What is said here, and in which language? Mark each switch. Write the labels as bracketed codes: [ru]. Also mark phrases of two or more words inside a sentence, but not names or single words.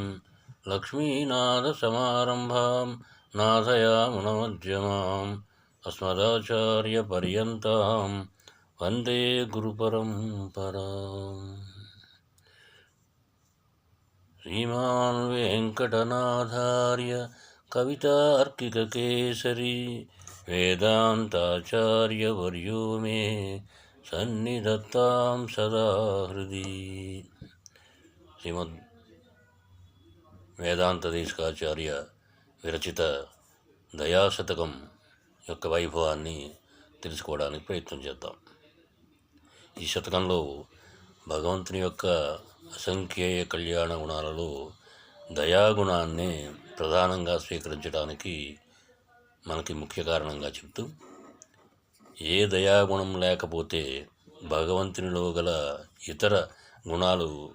[sa] लक्ष्मीनाथसमारम्भां नाथयामुनमध्यमाम् अस्मदाचार्यपर्यन्तां वन्दे गुरुपरम्पराम्। श्रीमान् वेङ्कटनाथार्य कवितार्किककेसरी वेदान्ताचार्यवर्यो मे सन्निधत्तां सदा हृदि। [te] శ్రీమద్ వేదాంత దేశికాచార్య విరచిత దయాశతకం యొక్క వైభవాన్ని తెలుసుకోవడానికి ప్రయత్నం చేద్దాం. ఈ శతకంలో భగవంతుని యొక్క అసంఖ్యేయ కళ్యాణ గుణాలలో దయాగుణాన్నే ప్రధానంగా స్వీకరించడానికి మనకి ముఖ్య కారణంగా చెప్తూ, ఏ దయాగుణం లేకపోతే భగవంతునిలో గల ఇతర గుణాలు